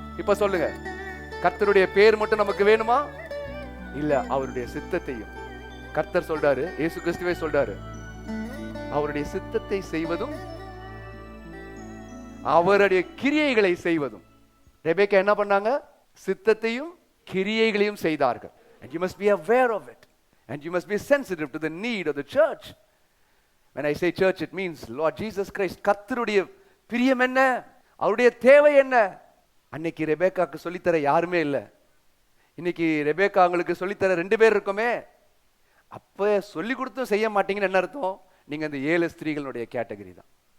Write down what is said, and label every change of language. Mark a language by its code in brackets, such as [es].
[ta] இப்ப சொல்லுங்க, கர்த்தருடைய பேர் மட்டும் நமக்கு வேணுமா? இல்ல, அவருடைய சித்தத்தையும். கர்த்தர் சொல்றாரு, இயேசு கிறிஸ்துவே சொல்றாரு, அவருடைய சித்தத்தை செய்வதும் அவருடைய கிரியைகளை செய்வதும். ரெபேக்கா என்ன பண்ணாங்க? சித்தத்தையும் கிரியைகளையும் செய்தார்கள். [en] And you must be aware of it. And you must be sensitive to the need of the church. When I say church, it means Lord Jesus Christ. [ta] கர்த்தருடைய பிரியம் என்ன, அவருடைய தேவை என்ன? அன்னைக்கு ரெபேக்காக்கு சொல்லித்தர யாருமே இல்லை. இன்னைக்கு ரெபேக்கா அவங்களுக்கு சொல்லித்தர 2 பேர் இருக்குமே. அப்ப சொல்லி கொடுத்தும் செய்ய மாட்டீங்கன்னு என்ன அர்த்தம்? நீங்க அந்த 7 ஸ்திரீகளுடைய கேட்டகரி தான்.